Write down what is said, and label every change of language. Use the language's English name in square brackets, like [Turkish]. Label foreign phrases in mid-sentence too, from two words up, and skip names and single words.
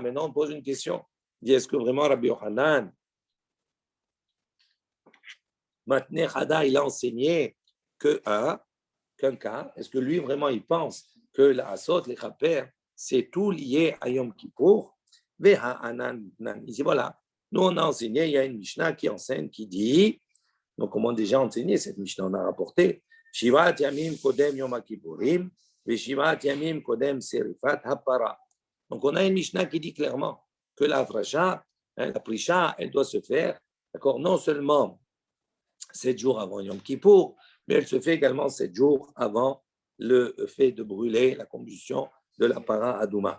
[French] Maintenant, on pose une question. Il dit, est-ce que vraiment Rabbi Yochanan, Matne Hada, il a enseigné qu'un cas, est-ce que lui vraiment il pense que la Asot, les Chaper, c'est tout lié à Yom Kippour? Il dit voilà, nous on a enseigné, il y a une Mishnah qui enseigne, qui dit, donc on a déjà enseigné cette Mishnah, on a rapporté, [Hebrew] שבעת ימים קודם יום הכיפורים, שבעת ימים קודם שריפת הפרה. Donc on a une Mishnah qui dit clairement que la Prisha, elle doit se faire, d'accord, non seulement 7 jours avant Yom Kippour, mais elle se fait également 7 jours avant le fait de brûler la combustion de la פרה אדומה.